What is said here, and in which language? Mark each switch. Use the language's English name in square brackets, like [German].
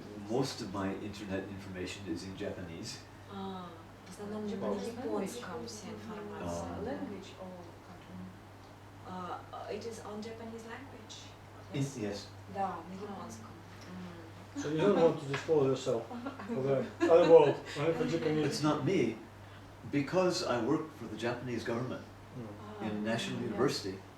[English] Most of my internet information is in Japanese. [Russian] В основном на японском вся информация. [English] Language or country? It is on Japanese language. Yes. [Russian] Да, на японском. [English] So you don't want to disclose yourself for the other world, only for Japanese. It's not me, because I worked for the Japanese government in National University.